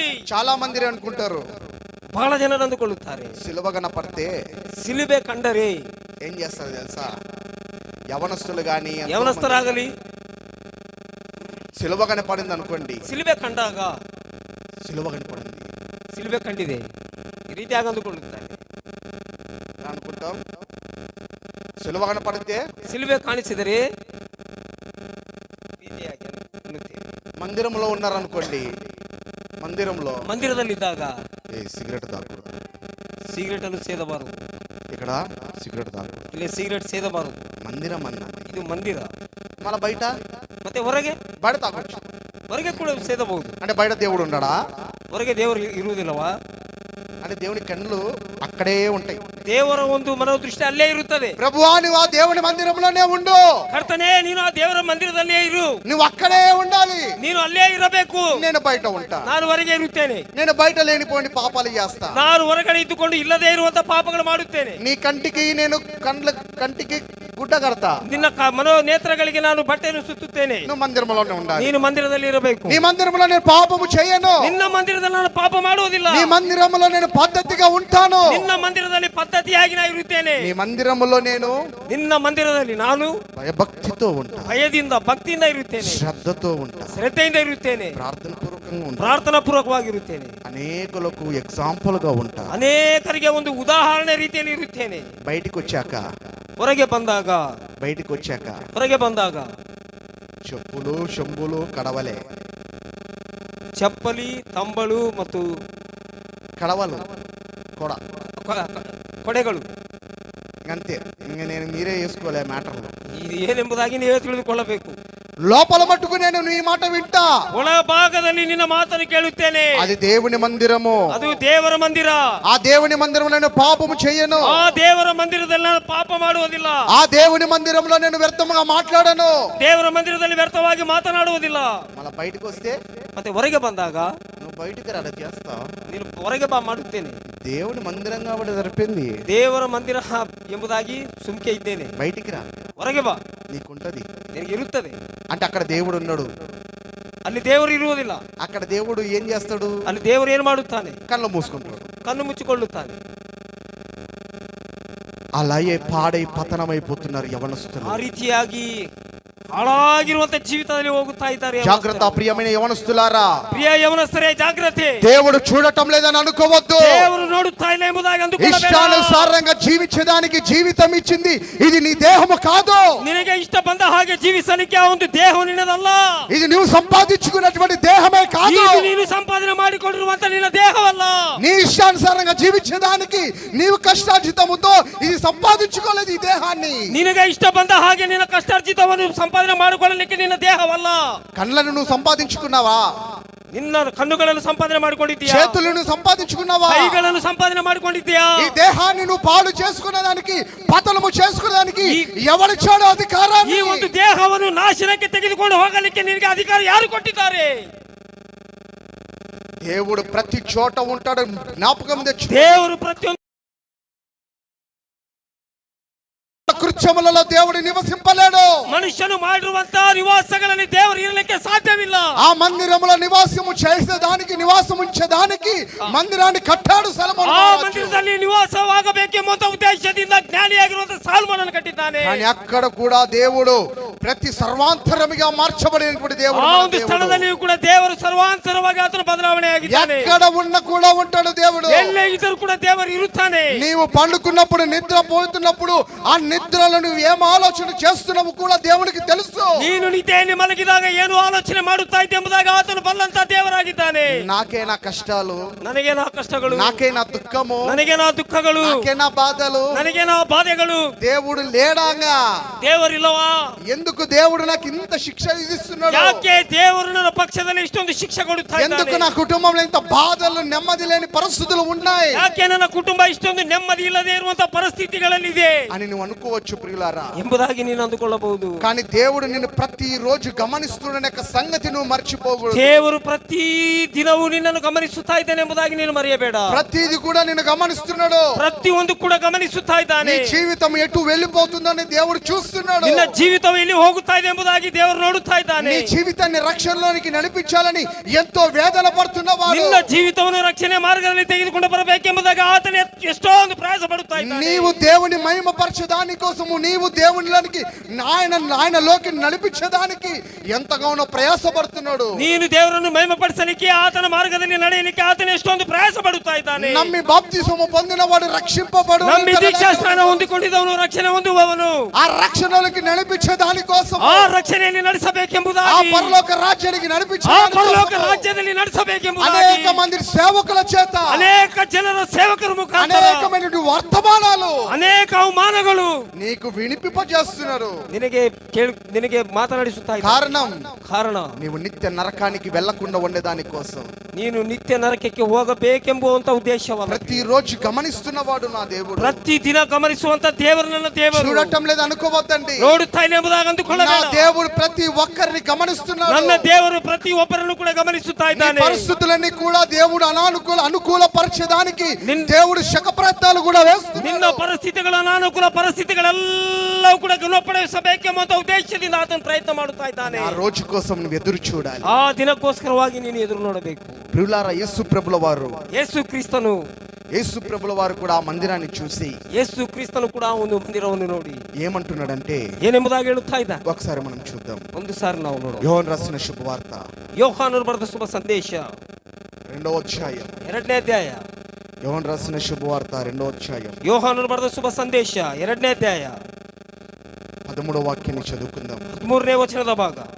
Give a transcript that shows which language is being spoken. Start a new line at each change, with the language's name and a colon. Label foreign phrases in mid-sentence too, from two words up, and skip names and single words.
Telugu: చాలా మంది అనుకుంటారు,
Kannada: ಬಹಳ ಜನರು ಅಂದುಕೊಳ್ಳುತ್ತಾರೆ,
Telugu: సిలువ కనపడితే
Kannada: ಸಿಲುಬೆ ಕಂಡರೆ
Telugu: ఏం చేస్తారు తెలుసా? యవనస్తులు గాని
Kannada: ಯವನಸ್ಥರಾಗಲಿ
Telugu: సిలువ కనపడింది అనుకోండి,
Kannada: ಸಿಲುಬೆ ಕಂಡಾಗ
Telugu: సిలువ కనపడింది
Kannada: ಸಿಲುಬೆ ಕಂಡಿದೆ ಈ ರೀತಿಯಾಗಿ ಅಂದುಕೊಳ್ಳುತ್ತಾರೆ.
Telugu: అనుకుంటాం. సిలువ కనపడితే
Kannada: ಸಿಲುಬೆ ಕಾಣಿಸಿದರೆ ರೀತಿಯಾಗಿ ಅನ್ನುತ್ತೇವೆ.
Telugu: మందిరంలో ఉన్నారనుకోండి,
Kannada: ಮಂದಿರದಲ್ಲಿದ್ದಾಗ
Telugu: సిగరెట్ తాగకూడదు,
Kannada: ಸಿಗರೇಟ್ ಅನ್ನು ಸೇದಬಾರದು,
Telugu: ఇక్కడ సిగరెట్ తాగకూడదు,
Kannada: ಇಲ್ಲಿ ಸಿಗರೇಟ್ ಸೇದಬಾರದು.
Telugu: మందిరం అన్నది.
Kannada: ಇದು ಮಂದಿರ.
Telugu: మళ్ళీ బయట
Kannada: ಮತ್ತೆ ಹೊರಗೆ
Telugu: తాగొచ్చు.
Kannada: ಹೊರಗೆ ಕೂಡ ಸೇದಬಹುದು.
Telugu: అంటే బయట దేవుడు ఉండడా?
Kannada: ಹೊರಗೆ ದೇವರು ಇರುವುದಿಲ್ಲವಾ?
Telugu: అంటే దేవుని కన్నులు అక్కడే ఉంటాయి.
Kannada: ದೇವರ ಒಂದು ಮನೋದೃಷ್ಟಿ ಅಲ್ಲೇ ಇರುತ್ತದೆ.
Telugu: ప్రభువా నువ్వు ఆ దేవుని మందిరంలోనే ఉండు.
Kannada: ಕರ್ತನೇ, ನೀನು ಆ ದೇವರ ಮಂದಿರದಲ್ಲೇ ಇರು.
Telugu: నువ్వు అక్కడే ఉండాలి.
Kannada: ನೀನು ಅಲ್ಲೇ ಇರಬೇಕು.
Telugu: నేను బయట ఉంటా.
Kannada: ನಾನು ಹೊರಗೆ ಇರುತ್ತೇನೆ.
Telugu: నేను బయట లేనిపోని పాపాలు చేస్తా.
Kannada: ನಾನು ಹೊರಗಡೆ ಇದ್ದುಕೊಂಡು ಇಲ್ಲದೇ ಇರುವಂತ ಪಾಪಗಳು ಮಾಡುತ್ತೇನೆ.
Telugu: నీ కంటికి నేను కంటికి గుడ్డ కడతా.
Kannada: ನಿನ್ನ ಮನೋ ನೇತ್ರಗಳಿಗೆ ನಾನು ಬಟ್ಟೆಯನ್ನು ಸುತ್ತುತ್ತೇನೆ.
Telugu: నువ్వు మందిరంలోనే ఉండాలి.
Kannada: ನೀನು ಮಂದಿರದಲ್ಲಿ ಇರಬೇಕು.
Telugu: నీ మందిరంలో నేను పాపము చేయను.
Kannada: ನಿನ್ನ ಮಂದಿರದಲ್ಲಿ ನಾನು ಪಾಪ ಮಾಡುವುದಿಲ್ಲ.
Telugu: నీ మందిరంలో నేను పద్ధతిగా ఉంటాను.
Kannada: ನಿನ್ನ ಮಂದಿರದಲ್ಲಿ ಪದ್ಧತಿಯಾಗಿ ನಾನು ಇರುತ್ತೇನೆ.
Telugu: నీ మందిరంలో నేను
Kannada: ನಿನ್ನ ಮಂದಿರದಲ್ಲಿ ನಾನು
Telugu: భయభక్తితో ఉంటా,
Kannada: ಭಯದಿಂದ ಭಕ್ತಿಯಿಂದ ಇರುತ್ತೇನೆ,
Telugu: శ్రద్ధతో ఉంటా,
Kannada: ಶ್ರದ್ಧೆಯಿಂದ ಇರುತ್ತೇನೆ,
Telugu: ప్రార్థన పూర్వకంగా ఉంటా,
Kannada: ಪ್ರಾರ್ಥನಾ ಪೂರ್ವಕವಾಗಿರುತ್ತೇನೆ,
Telugu: అనేకులకు ఎగ్జాంపుల్ గా ఉంటా,
Kannada: ಅನೇಕರಿಗೆ ಒಂದು ಉದಾಹರಣೆ ರೀತಿಯಲ್ಲಿ ಇರುತ್ತೇನೆ.
Telugu: బయటికి వచ్చాక
Kannada: ಹೊರಗೆ ಬಂದಾಗ
Telugu: చెప్పులు ಶಂಬುలు కడవలే,
Kannada: ಚಪ್ಪಲಿ, ತಂಬಳು ಮತ್ತು
Telugu: కడవలు కూడా
Kannada: ಕೊಡೆಗಳು
Telugu: అంతే. ఇంక నేను మీరే వేసుకోలే మ్యాటర్లు.
Kannada: ಇದು ಏನೆಂಬುದಾಗಿ ನೀವೇ ತಿಳಿದುಕೊಳ್ಳಬೇಕು.
Telugu: లోపల మట్టుకు నేను నీ మాట వింటా.
Kannada: ಒಳಭಾಗದಲ್ಲಿ ನಿನ್ನ ಮಾತನ್ನು ಕೇಳುತ್ತೇನೆ.
Telugu: అది దేవుని మందిరము,
Kannada: ಅದು ದೇವರ ಮಂದಿರ.
Telugu: ఆ దేవుని మందిరంలో నేను పాపము చేయను.
Kannada: ಆ ದೇವರ ಮಂದಿರದಲ್ಲಿ ನಾನು ಪಾಪ ಮಾಡುವುದಿಲ್ಲ.
Telugu: ఆ దేవుని మందిరంలో నేను వ్యర్థంగా మాట్లాడను.
Kannada: ದೇವರ ಮಂದಿರದಲ್ಲಿ ವ್ಯರ್ಥವಾಗಿ ಮಾತನಾಡುವುದಿಲ್ಲ.
Telugu: మళ్ళీ బయటకు వస్తే
Kannada: ಮತ್ತೆ ಹೊರಗೆ ಬಂದಾಗ
Telugu: నువ్వు బయటికి రాడ చేస్తావు.
Kannada: ನೀನು ಹೊರಗೆ ಬಾ ಮಾಡುತ್ತೇನೆ.
Telugu: దేవుని మందిరం కాబట్టి సరిపోయింది.
Kannada: ದೇವರ ಮಂದಿರ ಎಂಬುದಾಗಿ ಸುಮ್ಕೆ ಇದ್ದೇನೆ.
Telugu: బయటికి రా,
Kannada: ಹೊರಗೆ ಬಾ,
Telugu: నీకుంటది.
Kannada: ನಿನಗೆ ಇರುತ್ತದೆ.
Telugu: అంటే అక్కడ దేవుడు ఉన్నాడు.
Kannada: ಅಲ್ಲಿ ದೇವರು ಇರುವುದಿಲ್ಲ.
Telugu: అక్కడ దేవుడు ఏం చేస్తాడు?
Kannada: ಅಲ್ಲಿ ದೇವರು ಏನು ಮಾಡುತ್ತಾನೆ?
Telugu: కళ్ళు మూసుకుంటాడు,
Kannada: ಕಣ್ಣು ಮುಚ್ಚಿಕೊಳ್ಳುತ್ತಾನೆ.
Telugu: అలాగే పాడై పతనమైపోతున్నారు యవనస్తులు.
Kannada: ಆ ರೀತಿಯಾಗಿ ಹಾಳಾಗಿರುವಂತ ಜೀವಿತದಲ್ಲಿ ಹೋಗುತ್ತಾ ಇದ್ದಾರೆ.
Telugu: జాగ్రత్త ప్రియమైన యవనస్తులారా,
Kannada: ಪ್ರಿಯ ಯವನಸ್ಥರೇ, ಜಾಗ್ರತೆ.
Telugu: దేవుడు చూడటం లేదని అనుకోవద్దు.
Kannada: ದೇವರು ನೋಡುತ್ತಾ ಇಲ್ಲ ಎಂಬುದಾಗಿ ಅಂದುಕೊಳ್ಳಬೇಡ.
Telugu: ఇష్టానుసారంగా జీవించడానికి జీవితం ఇచ్చింది ఇది నీ దేహము కాదు.
Kannada: ನಿನಗೆ ಇಷ್ಟ ಬಂದ ಹಾಗೆ ಜೀವಿಸಲಿಕ್ಕೆ ಆ ಒಂದು ದೇಹ ನಿನ್ನದಲ್ಲ.
Telugu: ఇది నువ్వు సంపాదించుకున్నటువంటి దేహమే కాదు.
Kannada: ಇದು ನೀನು ಸಂಪಾದನೆ ಮಾಡಿಕೊಂಡಿರುವಂತ ನಿನ್ನ ದೇಹವಲ್ಲ.
Telugu: నీ ఇష్టానుసారంగా జీవించడానికి నీవు కష్టార్జితముతో ఇది సంపాదించుకోలేదు ఈ దేహాన్ని.
Kannada: ನಿನಗೆ ಇಷ್ಟ ಬಂದ ಹಾಗೆ ನಿನ್ನ ಕಷ್ಟಾರ್ಜಿತವನ್ನು ಸಂಪಾದನೆ ಮಾಡಿಕೊಳ್ಳಲಿಕ್ಕೆ ನಿನ್ನ ದೇಹವಲ್ಲ.
Telugu: కళ్ళను నువ్వు సంపాదించుకున్నావా?
Kannada: ನಿನ್ನ ಕಣ್ಣುಗಳನ್ನು ಸಂಪಾದನೆ ಮಾಡಿಕೊಂಡಿದ್ದೀಯಾ?
Telugu: చేతులను సంపాదించుకున్నావా?
Kannada: ಕೈಗಳನ್ನು ಸಂಪಾದನೆ ಮಾಡಿಕೊಂಡಿದ್ದೀಯಾ?
Telugu: ఈ దేహాన్ని నువ్వు పాడు చేసుకునేదానికి, పతనము చేసుకునేదానికి ఎవరిచ్చాడు అధికారాన్ని?
Kannada: ಈ ಒಂದು ದೇಹವನ್ನು ನಾಶನಕ್ಕೆ ತೆಗೆದುಕೊಂಡು ಹೋಗಲಿಕ್ಕೆ ನಿನಗೆ ಅಧಿಕಾರ ಯಾರು ಕೊಟ್ಟಿದ್ದಾರೆ?
Telugu: దేవుడు ప్రతి చోట ఉంటాడు. జ్ఞాపకం తెచ్చు.
Kannada: ದೇವರು ಪ್ರತಿಯೊಂದು
Telugu: కృత్యములలో దేవుడు నివసింపలేడు.
Kannada: ಮನುಷ್ಯನು ಮಾಡಿರುವಂತ ನಿವಾಸಗಳಲ್ಲಿ ದೇವರು ಇರಲಿಕ್ಕೆ ಸಾಧ್ಯವಿಲ್ಲ.
Telugu: ఆ మందిరములో నివాసము చేసేదానికి, నివాసం ఉంచేదానికి మందిరాన్ని కట్టాడు సొలొమోను.
Kannada: ಆ ಮಂದಿರದಲ್ಲಿ ನಿವಾಸವಾಗಬೇಕೆಂಬ ಉದ್ದೇಶದಿಂದ ಜ್ಞಾನಿಯಾಗಿರುವಂತ ಸಾಲ್ಮನನ್ನು ಕಟ್ಟಿದ್ದಾನೆ.
Telugu: కానీ అక్కడ కూడా దేవుడు ప్రతి సర్వాంతరముగా మార్చబడినటువంటి దేవుడు.
Kannada: ಆ ಒಂದು ಸ್ಥಳದಲ್ಲಿಯೂ ಕೂಡ ದೇವರು ಸರ್ವಾಂತರವಾಗಿ ಆತನ ಬದಲಾವಣೆ ಆಗಿದ್ದಾನೆ.
Telugu: ఎక్కడ ఉన్న కూడా ఉంటాడు దేవుడు.
Kannada: ಎಲ್ಲೇ ಇದ್ದರೂ ಕೂಡ ದೇವರು ಇರುತ್ತಾನೆ.
Telugu: నీవు పండుకున్నప్పుడు, నిద్ర పోతున్నప్పుడు ఆ నిద్రలో నువ్వు ఏం ఆలోచన చేస్తున్నావు కూడా దేవునికి తెలుసు.
Kannada: ನೀನು ನಿದ್ದೆಯಲ್ಲಿ ಮಲಗಿದಾಗ ಏನು ಆಲೋಚನೆ ಮಾಡುತ್ತಾ ಇದ್ದೆ ಎಂಬುದಾಗಿ ಆತನು ಬಲ್ಲಂತ ದೇವರಾಗಿದ್ದಾನೆ.
Telugu: నాకే నా కష్టాలు,
Kannada: ನನಗೆ ನಾ ಕಷ್ಟಗಳು,
Telugu: నాకే నా దుఃఖము,
Kannada: ನನಗೆ ನಾ ದುಃಖಗಳು,
Telugu: నాకే నా బాధలు,
Kannada: ನನಗೆ ನಾ ಬಾಧೆಗಳು.
Telugu: దేవుడు లేడాంగా?
Kannada: ದೇವರಿಲ್ಲವಾ?
Telugu: ఎందుకు ఎందుకు దేవుడు నాకు ఇంత శిక్ష విధిస్తున్నాడు?
Kannada: ಯಾಕೆ ದೇವರು ನನ್ನ ಪಕ್ಷದಲ್ಲಿ ಇಷ್ಟೊಂದು ಶಿಕ್ಷೆ ಕೊಡುತ್ತಾ
Telugu: ఎందుకు
Kannada: ಇದ್ದಾನೆ?
Telugu: నా కుటుంబంలో ఇంత బాధలు నెమ్మది లేని పరిస్థితులు ఉన్నాయి
Kannada: ಯಾಕೆ ನನ್ನ ಕುಟುಂಬ ಇಷ್ಟೊಂದು ನೆಮ್ಮದಿ ಇಲ್ಲದೆ ಇರುವಂತಹ ಪರಿಸ್ಥಿತಿಗಳಲ್ಲಿದೆ
Telugu: అని నువ్వు అనుకోవచ్చు ప్రియులారా.
Kannada: ಎಂಬುದಾಗಿ ನೀನು ಅಂದುಕೊಳ್ಳಬಹುದು.
Telugu: కానీ దేవుడు నిన్ను ప్రతి రోజు గమనిస్తున్న సంగతి నువ్వు మర్చిపోకూడదు.
Kannada: ದೇವರು ಪ್ರತಿ ದಿನವೂ ನಿನ್ನನ್ನು ಗಮನಿಸುತ್ತಾ ಇದ್ದಾನೆ ಎಂಬುದಾಗಿ ನೀನು ಮರೆಯಬೇಡ.
Telugu: ప్రతిది కూడా నిన్ను గమనిస్తున్నాడు.
Kannada: ಪ್ರತಿಯೊಂದು ಕೂಡ ಗಮನಿಸುತ್ತಾ
Telugu: నీ
Kannada: ಇದ್ದಾನೆ.
Telugu: జీవితం ఎటు వెళ్ళిపోతుందని దేవుడు చూస్తున్నాడు.
Kannada: ನಿನ್ನ ಜೀವಿತವು ಎಲ್ಲಿ ಹೋಗುತ್ತಾ ಇದೆ ಎಂಬುದಾಗಿ ದೇವರು ನೋಡುತ್ತಾ ಇದ್ದಾನೆ.
Telugu: నీ జీవితాన్ని రక్షణలోనికి నడిపించాలని ఎంతో వేదన పడుతున్నవాడు,
Kannada: ನಿನ್ನ ಜೀವಿತವನ್ನು ರಕ್ಷಣೆ ಮಾರ್ಗದಲ್ಲಿ ತೆಗೆದುಕೊಂಡು ಬರಬೇಕೆಂಬುದಾಗಿ ಆತನ ಎಷ್ಟೊಂದು ಪ್ರಯಾಸ ಪಡುತ್ತಾ ಇದ್ದಾನೆ.
Telugu: నీవు దేవుని మహిమపరచదాని కోసము, నీవు దేవునిలోనికి ఆయనలోకి నడిపించడానికి ఎంతగానో ప్రయాసపడుతున్నాడు.
Kannada: ನೀನು ದೇವರನ್ನು ಮಹಿಮೆಪಡಿಸಲಿಕ್ಕೆ ಆತನ ಮಾರ್ಗದಲ್ಲಿ ನಡೆಯಲಿಕ್ಕೆ ಆತನ ಎಷ್ಟೊಂದು ಪ್ರಯಾಸ ಪಡುತ್ತಾ ಇದ್ದಾನೆ.
Telugu: నమ్మి బాప్తిసము పొందినవాడు రక్షింపబడు.
Kannada: ನಂಬಿ ದೀಕ್ಷಾಸ್ನಾನ ಹೊಂದಿಕೊಂಡಿದ್ದವನು ರಕ್ಷಣೆ ಹೊಂದುವವನು.
Telugu: ఆ రక్షణలోకి నడిపించదాని కోసం,
Kannada: ಆ ರಕ್ಷಣೆಯಲ್ಲಿ ನಡೆಸಬೇಕೆಂಬುದಾಗಿ,
Telugu: ఆ పరలోక రాజ్యానికి
Kannada: ಆ
Telugu: నడిపించడానికి
Kannada: ಪರಲೋಕ ರಾಜ್ಯದಲ್ಲಿ ನಡೆಸಬೇಕೆಂಬುದಾಗಿ
Telugu: అనేక మంది సేవకుల చేత,
Kannada: ಅನೇಕ ಜನರ ಸೇವಕರ ಮುಖಾಂತರ
Telugu: అనేకమైన వర్తమానాలు,
Kannada: ಅನೇಕ ಅವಮಾನಗಳು
Telugu: నీకు వినిపింపజేస్తున్నారు.
Kannada: ನಿನಗೆ ಮಾತನಾಡಿಸುತ್ತಾ ಇದ್ದಾರೆ. ಕಾರಣ
Telugu: నీవు నిత్య నరకానికి వెళ్లకుండా ఉండేదాని కోసం,
Kannada: ನೀನು ನಿತ್ಯ ನರಕಕ್ಕೆ ಹೋಗಬೇಕೆಂಬುವಂತ ಉದ್ದೇಶವಲ್ಲ.
Telugu: ప్రతిరోజు గమనిస్తున్నవాడు నా దేవుడు.
Kannada: ಪ್ರತಿ ದಿನ ಗಮನಿಸುವಂತ ದೇವರು ನನ್ನ ದೇವರು.
Telugu: చూడటం లేదు అనుకోవద్దండి.
Kannada: ನೋಡುತ್ತಾ ಇಲ್ಲ ಎಂಬುದಾಗಿ
Telugu: నా
Kannada: ಅಂದುಕೊಳ್ಳಬೇಡ.
Telugu: దేవుడు ప్రతి ఒక్కరిని గమనిస్తున్నాడు.
Kannada: ನನ್ನ ದೇವರು ಪ್ರತಿ ಒಬ್ಬರನ್ನು ಕೂಡ ಗಮನಿಸುತ್ತಾ
Telugu: నీ
Kannada: ಇದ್ದಾನೆ.
Telugu: పరిస్థితులన్నీ కూడా దేవుడు అనుకూల పరిచేదానికి దేవుడు శక ప్రయత్నాలు కూడా వేస్తున్నాడు.
Kannada: ನಿನ್ನ ಪರಿಸ್ಥಿತಿಗಳ ಅನಾನುಕೂಲ ಪರಿಸ್ಥಿತಿಗಳೆಲ್ಲವೂ ಕೂಡ ಗುಣಪಡಿಸಬೇಕೆಂಬ ಉದ್ದೇಶದಿಂದ ಆತನ ಪ್ರಯತ್ನ ಮಾಡುತ್ತಾ ಇದ್ದಾನೆ.
Telugu: ఆ రోజు కోసం నువ్వు ఎదురు చూడాలి.
Kannada: ಆ ದಿನಕ್ಕೋಸ್ಕರವಾಗಿ ನೀನು ಎದುರು ನೋಡಬೇಕು.
Telugu: ప్రియులారా, యేసు ప్రభుల వారు
Kannada: ಯೇಸು ಕ್ರಿಸ್ತನು
Telugu: కూడా ఆ మందిరాన్ని చూసి
Kannada: ಯೇಸು ಕ್ರಿಸ್ತನು ಕೂಡ ಒಂದು ಮಂದಿರವನ್ನು ನೋಡಿ
Telugu: ఏమంటున్నాడంటే,
Kannada: ಏನೆಂಬುದಾಗಿ ಹೇಳುತ್ತಾ ಇದ್ದ.
Telugu: ఒకసారి మనం చూద్దాం.
Kannada: ಒಂದು ಸಾರಿ ನಾವು ನೋಡೋಣ.
Telugu: యోహాను రాసిన శుభవార్త
Kannada: ಯೋಹಾನನು ಬರೆದ ಶುಭ ಸಂದೇಶ
Telugu: 2వ అధ్యాయం.
Kannada: 2ನೇ ಅಧ್ಯಾಯ.
Telugu: యోహాను రాసిన శుభవార్త 2వ అధ్యాయం
Kannada: ಯೋಹಾನನು ಬರೆದ ಶುಭ ಸಂದೇಶ 2ನೇ ಅಧ್ಯಾಯ
Telugu: 13వ వాక్యాన్ని చదువుకుందాం.
Kannada: 13ನೇ ವಚನದ ಭಾಗ.